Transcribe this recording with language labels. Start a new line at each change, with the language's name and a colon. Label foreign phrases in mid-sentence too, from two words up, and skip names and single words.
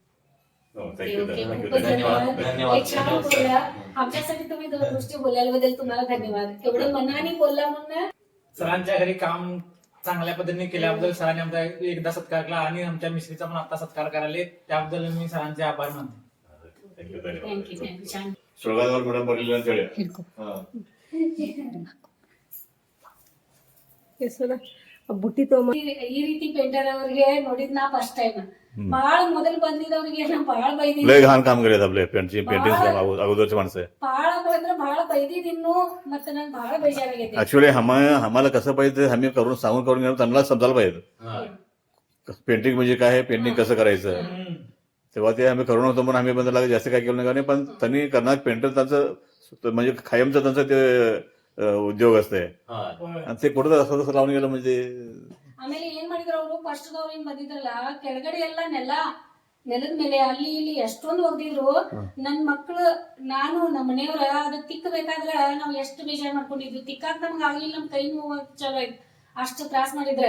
Marathi: धन्यवाद. आमच्यासाठी तुम्ही 2 गोष्टी बोलल्याबद्दल तुम्हाला धन्यवाद. एवढं मनाने बोलला म्हणून. सरांच्या घरी काम चांगल्या पद्धतीने केल्याबद्दल सरांनी आमचा एकदा सत्कार केला आणि आमच्या मिस्त्रीचा पण आता सत्कार करायला, त्याबद्दल मी सरांचे आभार मानतो.
Kannada: ಸುಳ್ಗಾದವ್ರು ಮೇಡಮ್ ಬರಲಿಲ್ಲ ಅಂತ ಹೇಳಿ ಬುಟ್ಟಿ ಈ ರೀತಿ ಪೇಂಟರ್ ಅವರಿಗೆ ನೋಡಿದ್ ನಾ
English: first time.
Kannada: ಬಹಳ ಮೊದಲು ಬಂದಿದ್ದವ್ರಿಗೆ ನಾ ಬಹಳ ಬೈದಿದ್ದೆ.
Marathi: लय घाण काम केले आपले पेंटिंग अगोदरचे माणसं.
Kannada: बहळ ಅಂದ್ರೆ ಬಹಳ ಬೈದಿದ್ದಿನ್ನು, ಮತ್ತೆ ನಂಗೆ ಬಹಳ ಬೇಜಾರಾಗೈತೆ.
Marathi: ऍक्च्युअली आम्हाला कसं पाहिजे आम्ही सांगून करून घेणार, त्यांना समजायला पाहिजे पेंटिंग म्हणजे काय आहे, पेंटिंग कसं करायचं. तेव्हा ते आम्ही करून होतो, पण आम्ही बंद जास्त काय केलं नाही. पण त्यांनी करणार पेंटर त्यांचं म्हणजे कायमचं त्यांचं ते उद्योग असते, आणि ते कुठं असं तसं लावून गेलं म्हणजे.
Kannada: ಆಮೇಲೆ ಏನ್ ಮಾಡಿದ್ರು ಅವರು ಫಸ್ಟ್ ಏನ್ ಬಂದಿದ್ರಲ್ಲ, ಕೆಳಗಡೆ ಎಲ್ಲ ನೆಲದ ಮೇಲೆ ಅಲ್ಲಿ ಇಲ್ಲಿ ಎಷ್ಟೊಂದು ಒಗ್ದಿದ್ರು. ನನ್ ಮಕ್ಳು ನಾನು ನಮ್ಮ ಮನೆಯವ್ರ ಅದ ತಿಕ್ಕಬೇಕಾದ್ರ ನಾವ್ ಎಷ್ಟು ಬೇಜಾರ್ ಮಾಡ್ಕೊಂಡಿದ್ವಿ. ತಿಕ್ಕಾಕ ನಮ್ಗೆ ಆಗ್ಲಿಲ್ಲ, ನಮ್ ಕೈ ನೋವು ಚಲೋ ಆಯ್ತು, ಅಷ್ಟು ತ್ರಾಸ್ ಮಾಡಿದ್ರೆ.